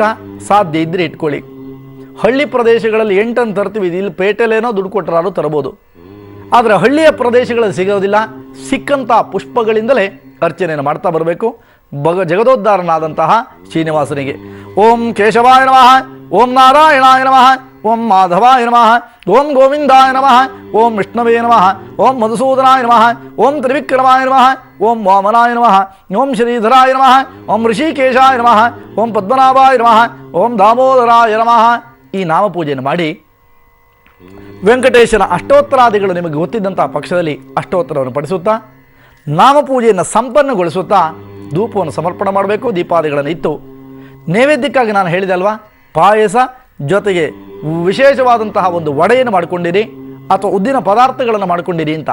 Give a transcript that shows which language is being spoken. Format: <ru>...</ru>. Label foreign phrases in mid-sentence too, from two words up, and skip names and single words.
<kn>ಸಾಧ್ಯ ಇದ್ದರೆ ಇಟ್ಕೊಳ್ಳಿ. ಹಳ್ಳಿ ಪ್ರದೇಶಗಳಲ್ಲಿ 8 ತರ್ತೀವಿ, ಇಲ್ಲಿ ಪೇಟೆಲೇನೋ ದುಡ್ಡು ಕೊಟ್ಟರಾರು ತರಬಹುದು. ಆದರೆ ಹಳ್ಳಿಯ ಪ್ರದೇಶಗಳಲ್ಲಿ ಸಿಗೋದಿಲ್ಲ. ಸಿಕ್ಕಂಥ ಪುಷ್ಪಗಳಿಂದಲೇ ಅರ್ಚನೆಯನ್ನು ಮಾಡ್ತಾ ಬರಬೇಕು. ಜಗದೋದ್ಧಾರನಾದಂತಹ ಶ್ರೀನಿವಾಸನಿಗೆ</kn> <sa>ಓಂ ಕೇಶವಾಯ ನಮಃ, ಓಂ ನಾರಾಯಣಾಯ ನಮಃ, ಓಂ ಮಾಧವಾಯ ನಮಃ, ಓಂ ಗೋವಿಂದಾಯ ನಮಃ, ಓಂ ವಿಷ್ಣವೇ ನಮಃ, ಓಂ ಮಧುಸೂದನಾಯ ನಮಃ, ಓಂ ತ್ರಿವಿಕ್ರಮಾಯ ನಮಃ, ಓಂ ವಾಮನಾಯ ನಮಃ, ಓಂ ಶ್ರೀಧರಾಯ ನಮಃ, ಓಂ ಋಷಿಕೇಶಾಯ ನಮಃ, ಓಂ ಪದ್ಮನಾಭಾಯ ನಮಃ, ಓಂ ದಾಮೋದರಾಯ ನಮಃ.</sa> <kn>ಈ ನಾಮಪೂಜೆಯನ್ನು ಮಾಡಿ ವೆಂಕಟೇಶನ ಅಷ್ಟೋತ್ತರಾದಿಗಳು ನಿಮಗೆ ಗೊತ್ತಿದ್ದಂಥ ಪಕ್ಷದಲ್ಲಿ ಅಷ್ಟೋತ್ತರವನ್ನು ಪಡಿಸುತ್ತಾ ನಾಮಪೂಜೆಯನ್ನು ಸಂಪನ್ನಗೊಳಿಸುತ್ತಾ ಧೂಪವನ್ನು ಸಮರ್ಪಣೆ ಮಾಡಬೇಕು. ದೀಪಾದಿಗಳನ್ನು ಇಟ್ಟು ನೈವೇದ್ಯಕ್ಕಾಗಿ ನಾನು ಹೇಳಿದೆ ಅಲ್ವಾ, ಪಾಯಸ ಜೊತೆಗೆ ವಿಶೇಷವಾದಂತಹ ಒಂದು ವಡೆಯನ್ನು ಮಾಡಿಕೊಂಡಿರಿ ಅಥವಾ ಉದ್ದಿನ ಪದಾರ್ಥಗಳನ್ನು ಮಾಡಿಕೊಂಡಿರಿ ಅಂತ.</kn>